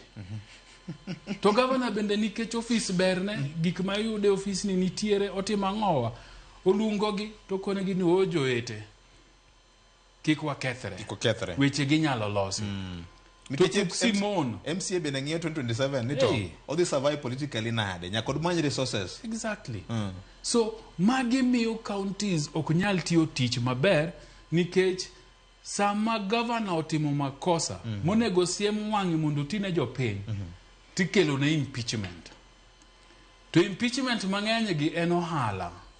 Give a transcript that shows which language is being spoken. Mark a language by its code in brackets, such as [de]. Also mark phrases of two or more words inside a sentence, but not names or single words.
[luo] To governor bende nikech office berne gik ma yude office ni nitiere otimo ang'owa olungo gi to konegi ni ojoete kik wakethre weche gi nyalo losi. Nikech Simon MCA bende ng'iyo 2027 ni to odhi [en] survive politically [luo] nade nyakod [en] many resources. Exactly. [luo] So magi miyo counties ok nyal tiyo tich maber nikech sama governor otimo makosa monego siem wang'i mondo tine jopiny tikelo ne impeachment. To impeachment mang'eny gi en ohala.